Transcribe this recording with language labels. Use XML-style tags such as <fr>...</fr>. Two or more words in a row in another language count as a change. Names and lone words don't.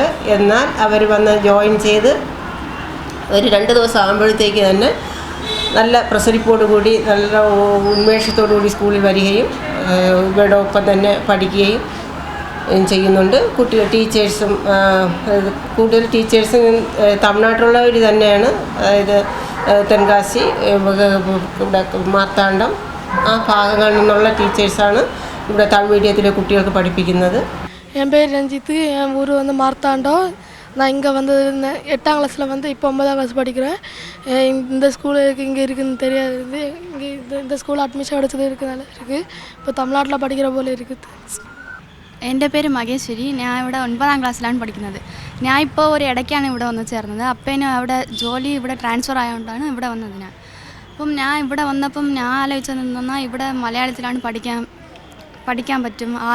<ml>എന്നാൽ അവർ വന്ന് ജോയിൻ ചെയ്ത് ഒരു 2 ദിവസം ആകുമ്പോഴത്തേക്ക് തന്നെ നല്ല പ്രസരിപ്പോടുകൂടി നല്ല ഉന്മേഷത്തോടു കൂടി സ്കൂളിൽ വരികയും ഇവരോടൊപ്പം തന്നെ പഠിക്കുകയും ചെയ്യുന്നുണ്ട്. ടീച്ചേഴ്സും കൂടുതൽ ടീച്ചേഴ്സും തമിഴ്നാട്ടിലുള്ളവർ തന്നെയാണ്. അതായത് തെൻകാശി, ഇവിടെ മാർത്താണ്ഡം ആ ഭാഗങ്ങളിൽ നിന്നുള്ള ടീച്ചേഴ്സാണ് ഇവിടെ തമിഴ് മീഡിയത്തിലെ കുട്ടികൾക്ക് പഠിപ്പിക്കുന്നത്.</ml> <ta>என் பேர் ரஞ்சித்து. என் ஊர் மார்த்தாண்டம். நான் இங்கே வந்தது 8ஆம் கிளாஸில் வந்து இப்போ 9ஆம் கிளாஸ் படிக்கிறேன். இந்த ஸ்கூல் இங்கே இருக்குதுன்னு தெரியாது. இங்கே இந்த</ta> <en>school admission</en> <ta>கிடச்சது இருக்குதுனால இருக்குது. இப்போ தமிழ்நாட்டில் படிக்கிற போல் இருக்குது.</ta> <ml>എൻ്റെ പേര് മഹേശ്വരി. ഞാൻ ഇവിടെ 9ആം ക്ലാസ്സിലാണ് പഠിക്കുന്നത്. ഞാൻ ഇപ്പോൾ ഒരു ഇടയ്ക്കാണ് ഇവിടെ വന്ന് ചേർന്നത്. അപ്പേനും അവിടെ ജോലി ഇവിടെ ട്രാൻസ്ഫർ ആയതുകൊണ്ടാണ് ഇവിടെ വന്നത് ഞാൻ. അപ്പം ഞാൻ ഇവിടെ വന്നപ്പം ഞാൻ ആലോചിച്ചത് എന്നാൽ ഇവിടെ മലയാളത്തിലാണ് പഠിക്കാൻ പറ്റും.</ml>